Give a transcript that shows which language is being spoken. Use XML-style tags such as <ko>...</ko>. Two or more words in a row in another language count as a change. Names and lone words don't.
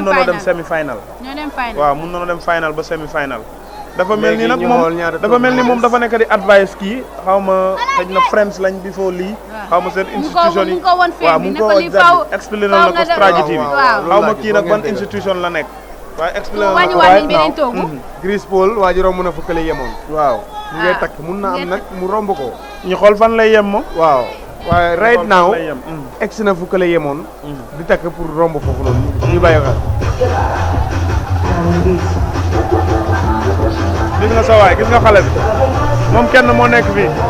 <wo>mun nañoo dem semi final. waaw mun nañoo dem final ba semi final. dafa mel ni nag moom dafa nekk di advice kii xaw ma xëy na friends lañ before lii. xaw ma seen institution yi waaw mu ngi ko expliqué na ko stratégie bi. xaw ma kii nag ban institution la nekk. waaye expliqué na ko</wo> <en>right now.</en> <wo>Chris Paul waa ji romb na fu kële yemoon. waaw mu ngay takk mun na am nag mu romb ko. ñu xool fan lay yem moom. waaw waaye</wo> <en>right now</en> <wo>egsi na fu kële yemoon. di takk pour romb foofu noonu ñu bàyyi xel. gis nga sa waay gis nga xale bi moom kenn moo nekk fii.</wo>